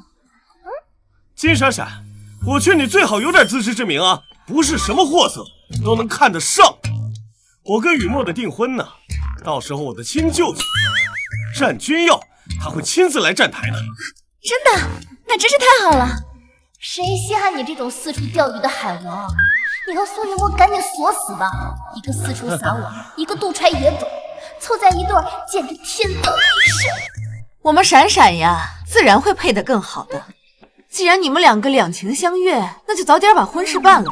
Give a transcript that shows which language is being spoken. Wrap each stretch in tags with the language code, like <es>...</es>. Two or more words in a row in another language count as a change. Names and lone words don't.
<zh>金閃閃，我勸你最好有點自知之明啊，不是什麼貨色都能看得上。我跟雨墨的訂婚呢，到時候我的親舅舅战軍耀他會親自來站台的。真的？那真是太好了！誰稀罕你這種四處釣魚的海王？你和蘇雨墨趕緊鎖死吧，一個四處撒網，一個肚揣野種，湊在一對簡直天造地設。我們閃閃呀，自然會配得更好的。既然你們兩個兩情相悅，那就早點把婚事辦了。</zh>